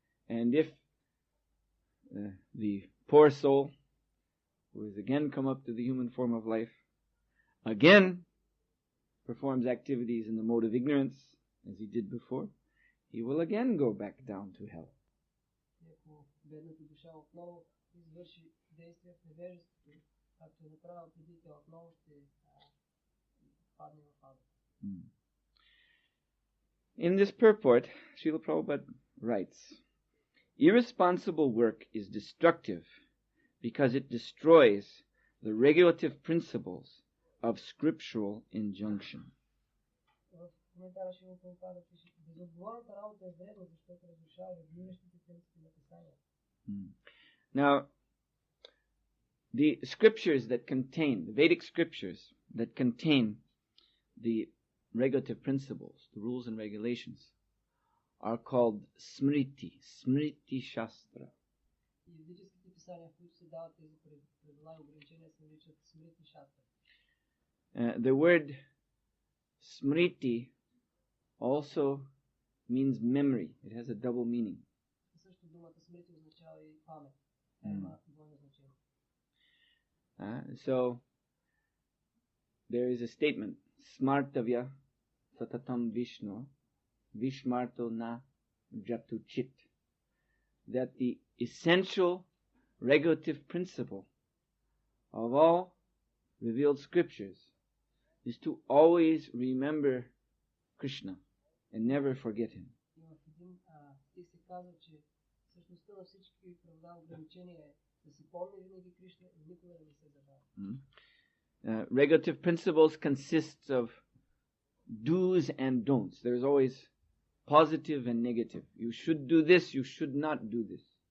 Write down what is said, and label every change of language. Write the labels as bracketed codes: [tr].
[en] And if the poor soul, who has again come up to the human form of life, again performs activities in the mode of ignorance, as he did before, he will again go back down to hell. [bg] Ако бедната душа отново извърши действия в невежеството, както е направил преди, тя отново ще падне в ада. [en] In this purport, Srila Prabhupada writes, irresponsible work is destructive because it destroys the regulative principles of scriptural injunction. [bg] В коментара Шрила Прабхупада пише, безотговорната работа е вредна, защото разрушава регулиращите принципи на писанието. [en] Now, the scriptures that contain, the Vedic scriptures that contain the regulative principles, the rules and regulations, are called Smriti Shastra. [bg] писания, в които се дават тези правила и ограничения, се наричат смрити шастра. [en] The word smriti also means memory. It has a double meaning. [bg] Също думата смрити означава и памет. Има двойно значение. [en] So there is a statement, [sa] smartavya satatam Vishnu vishmarto na jatu chit, [en] that the essential regulative principle of all revealed scriptures is to always remember Krishna and never forget him. [bg] И в един стих се казва, че същността на всички правила ограничения е да се помни винаги Кришна и никога да не се забравя. [en] Regulative principles consists of do's and don'ts. There's always positive and negative. You should do this, you should not do this.